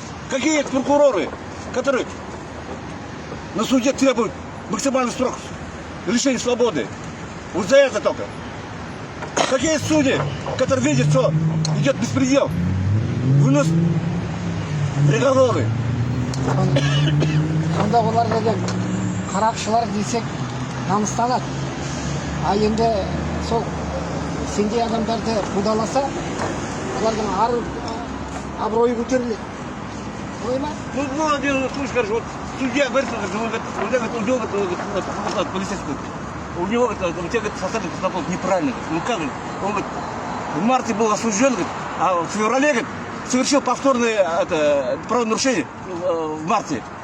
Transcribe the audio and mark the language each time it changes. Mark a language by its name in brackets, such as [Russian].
[Russian] Какие это прокуроры, которые на суде требуют максимальный срок лишения свободы? Вот за это только. Какие судьи, которые видят, что идет беспредел, выносят приговоры? [Kazakh] Сонда оларға да қарақшылар десек намыстанады. А енді сол сендей адамдарды қудаласа, олардың абыройы көтеріледі. Олай ма? [Russian] Ну, один случай, скажешь, вот судья говорит, у него полицейский, у него у тебя составлен протокол неправильно. Ну как же? Он говорит, в марте был осужден, говорит, а в феврале, говорит, совершил повторное правонарушение в марте.